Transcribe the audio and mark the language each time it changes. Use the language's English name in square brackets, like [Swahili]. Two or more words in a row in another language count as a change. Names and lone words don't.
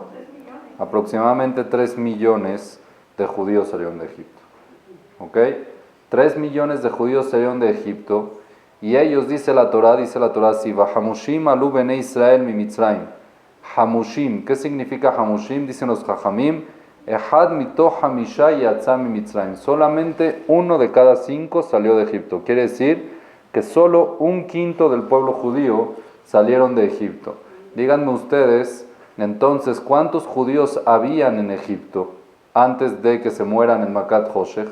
[Spanish] Aproximadamente 3 millones de judíos salieron de Egipto. ¿Ok? 3 millones de judíos salieron de Egipto, y ellos, dice la Torá así: [Hebrew] חמושים עלו בני ישראל ממצרים. [Spanish] Hamushim, ¿qué significa Hamushim? Dicen los Jajamim: [Hebrew] אחד מתוך חמישה יצא ממצרים. [Spanish] Solamente 1 de cada 5 salió de Egipto. Quiere decir que solo 1/5 del pueblo judío salieron de Egipto. Díganme ustedes, entonces, ¿cuántos judíos habían en Egipto antes de que se mueran en Makat Hoshech?